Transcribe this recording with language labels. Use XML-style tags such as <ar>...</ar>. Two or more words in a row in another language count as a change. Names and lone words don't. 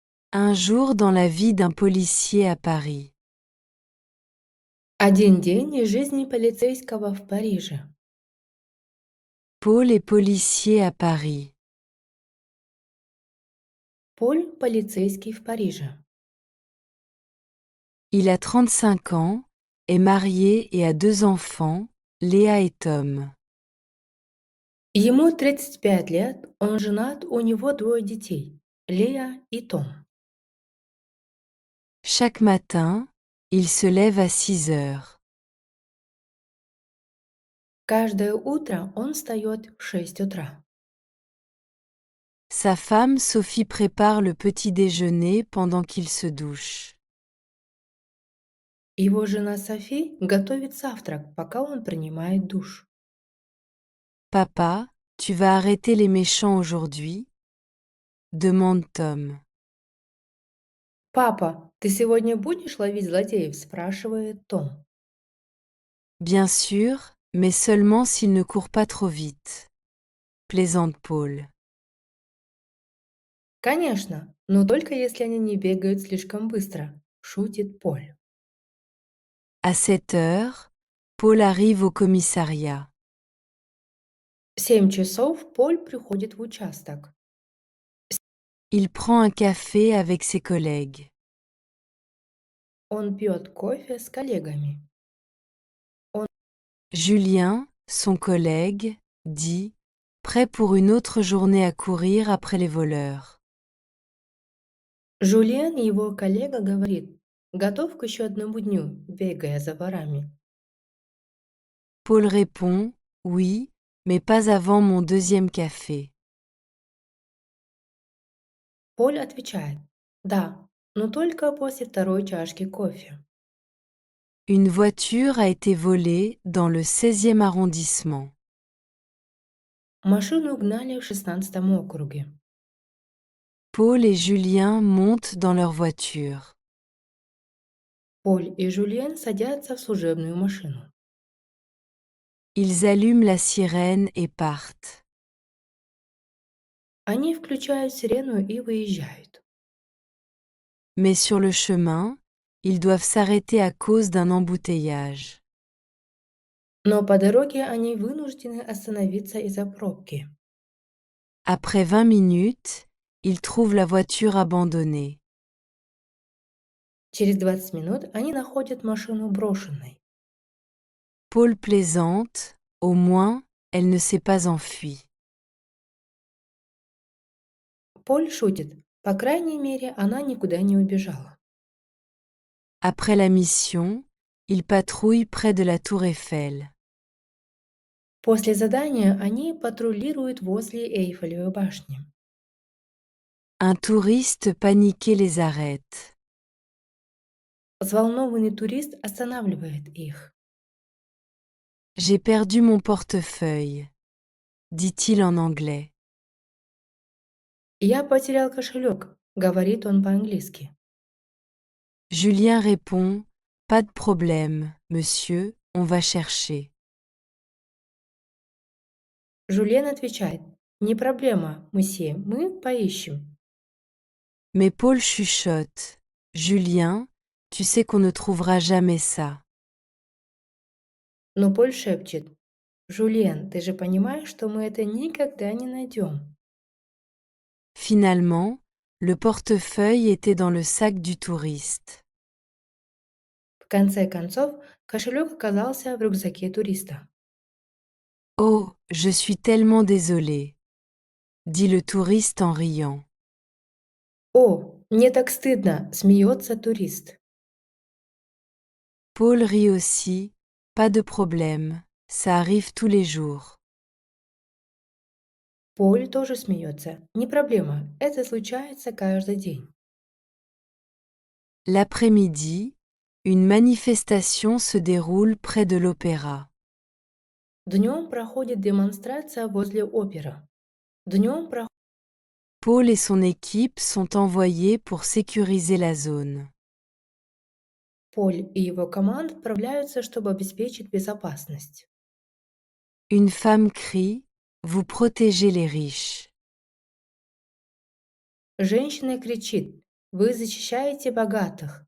<fr>Un jour dans la vie d'un policier à Paris.</fr> <ru>Один день из жизни полицейского в Париже.</ru> <fr>Paul est policier à Paris.</fr> <ru>Поль – полицейский в Париже.</ru> <fr>Il a 35 ans, est marié et a 2 enfants, Léa et Tom.</fr> <ru>Ему 35 лет, он женат, у него двое детей – Лея и Том.</ru> <fr>Chaque matin, il se lève à 6 heures.</fr> <ru>Каждое утро он встает в 6 утра.</ru> <fr>Sa femme Sophie prépare le petit déjeuner pendant qu'il se douche.</fr> <ru>Его жена Софи готовит завтрак, пока он принимает душ.</ru> <fr>Papa, tu vas arrêter les méchants aujourd'hui? Demande Tom.</fr> <ru>«Папа, ты сегодня будешь ловить злодеев?» – спрашивает Том.</ru> <fr>Bien sûr, mais seulement s'il ne court pas trop vite. Plaisante Paul.</fr> <ru>«Конечно, но только если они не бегают слишком быстро», – шутит Поль.</ru> <fr>À 7 heures, Paul arrive au commissariat.</fr> <ru>В 7 часов Поль приходит в участок.</ru> <fr>Il prend un café avec ses collègues.</fr> <ru>Он пьет кофе с коллегами.</ru> <fr>Julien, son collègue, dit « Prêt pour une autre journée à courir après les voleurs ».</fr> <ru>Жюльен, его коллега, говорит: «Готов к еще одному дню, бегая за ворами».</ru> <fr>Paul répond « Oui, mais pas avant mon deuxième café ».</fr> <ru>Поль отвечает: «Да, но только после второй чашки кофе».</ru> <fr>Une voiture a été volée dans le 16e arrondissement.</fr> <ru>Машину угнали в 16-м округе.</ru> <fr>Paul et Julien montent dans leur voiture.</fr> <ru>Поль и Жюльен садятся в служебную машину.</ru> <fr>Ils allument la sirène et partent.</fr> <ru>Они включают сирену и выезжают.</ru> <fr>Mais sur le chemin, ils doivent s'arrêter à cause d'un embouteillage.</fr> <ru>Но по дороге они вынуждены остановиться из-за пробки.</ru> <fr>Après 20 minutes, ils trouvent la voiture abandonnée.</fr> <ru>Через 20 минут они находят машину брошенной.</ru> <fr>Paul plaisante, au moins, elle ne s'est pas enfuie.</fr> <ru>Поль шутит: по крайней мере, она никуда не убежала.</ru> <fr>Après la mission, ils patrouillent près de la tour Eiffel.</fr> <ru>После задания они патрулируют возле Эйфелевой башни.</ru> <fr>Un touriste paniqué les arrête.</fr> <ru>Взволнованный турист останавливает их.</ru> <fr>J'ai perdu mon portefeuille, dit-il en anglais.</fr> <ru>«Я потерял кошелек», — говорит он по-английски.</ru> <fr>Julien répond « Pas de problème, monsieur, on va chercher ».</fr> <ru>Жюльен отвечает: «Не проблема, месье, мы поищем».</ru> <fr>Mais Paul chuchote « Julien, tu sais qu'on ne trouvera jamais ça ».</fr> <ru>Но Поль шепчет: «Жюльен, ты же понимаешь, что мы это никогда не найдем».</ru> <fr>Finalement, le portefeuille était dans le sac du touriste.</fr> <ru>В конце концов, кошелек оказался в рюкзаке туриста.</ru> <fr>Oh, je suis tellement désolé, dit le touriste en riant.</fr> <ru>«О, мне так стыдно!» — смеется турист.</ru> <fr>Paul rit aussi, pas de problème, ça arrive tous les jours.</fr> <ru>Поль тоже смеется. «Не проблема, это случается каждый день».</ru> <fr>L'après-midi, une manifestation se déroule près de l'opéra.</fr> <ru>Днем проходит демонстрация возле оперы. Днем</ru> <fr>Paul et son équipe sont envoyés pour sécuriser la zone.</fr> <ru>Поль и его команда отправляются, чтобы обеспечить безопасность.</ru> <fr>Une femme crie « Vous protégez les riches ».</fr> <ru>Женщина кричит: Вы защищаете богатых.</ru>